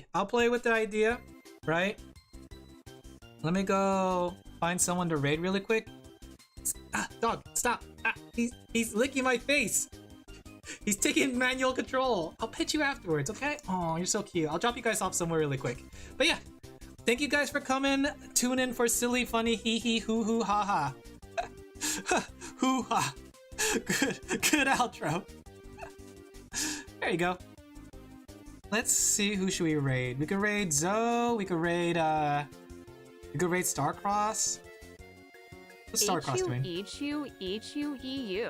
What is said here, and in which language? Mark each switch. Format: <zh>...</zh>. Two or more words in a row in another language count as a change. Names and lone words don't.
<en>I'll play with the idea, right? Let me go find someone to raid really quick. Ah, dog, stop. Ah, he's licking my face. He's taking manual control. I'll pet you afterwards, okay? Oh, you're so cute. I'll drop you guys off somewhere really quick. But yeah, thank you guys for coming. Tune in for silly, funny, hee hee, hoo hoo, ha ha. Hoo ha. Good outro. There you go. Let's see, who should we raid? We could raid Zoe. We could raid You could raid Starcross. What's Starcross doing? H-U-E-U.</en>